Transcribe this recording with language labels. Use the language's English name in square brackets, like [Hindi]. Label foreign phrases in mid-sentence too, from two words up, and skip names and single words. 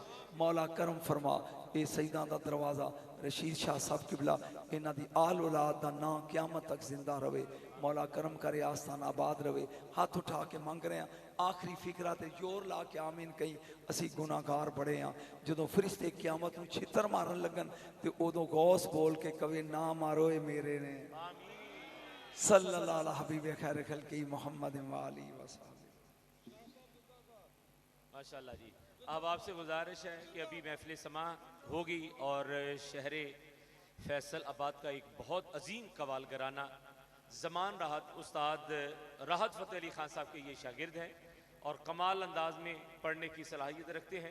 [Punjabi] مولا کرم فرما، یہ سیداں دا دروازہ رشید شاہ صاحب قبلہ، اِنہاں دی آل اولاد دا نام قیامت تک زندہ رہوے. مولا کرم کرے، آستان آباد رہوے۔ ہاتھ اٹھا کے منگ رہے ہیں، آخری فقرہ تے زور لا کے آمین کہیں. اسی گناہگار بڑے ہاں، جو فرشتے قیامت نوں چھتر مارن لگن تے اودوں غوث بول کے کہوے نہ مارو یہ میرے نے. [Arabic] صلى الله عليه حبيب خير خلقي محمد وآله وسلم. [Urdu] ماشاءاللہ جی. اب آپ سے گزارش ہے کہ ابھی محفل سماع ہوگی اور شہرِ فیصل آباد کا ایک بہت عظیم قوال گھرانہ زمان راحت، استاد راحت فتح علی خان صاحب کے یہ شاگرد ہیں اور کمال انداز میں پڑھنے کی صلاحیت رکھتے ہیں.